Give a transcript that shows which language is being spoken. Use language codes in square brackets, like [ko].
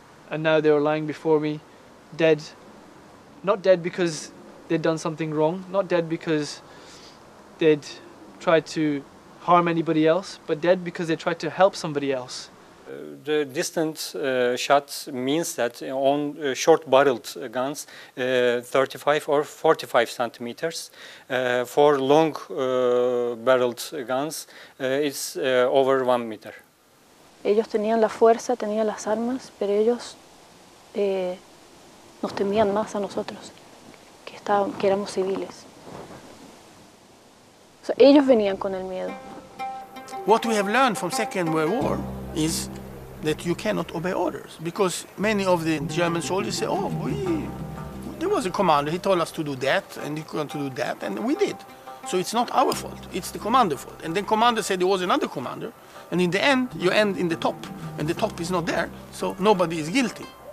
[en] And now they were lying before me, dead. Not dead because they'd done something wrong, not dead because they'd tried to harm anybody else, but dead because they tried to help somebody else. The distance shot means that on short-barreled guns, 35 or 45 centimeters. For long-barreled guns, it's over 1 meter. [es] Ellos tenían la fuerza, tenían las armas, pero ellos nos temían más a nosotros, que éramos civiles. O sea, ellos venían con el miedo. [en] What we have learned from Second World War is that you cannot obey orders, because many of the German soldiers say, oh, there was a commander, he told us to do that, and he couldn't do that, and we did. So it's not our fault, it's the commander's fault. And then commander said there was another commander, and in the end, you end in the top, and the top is not there, so nobody is guilty.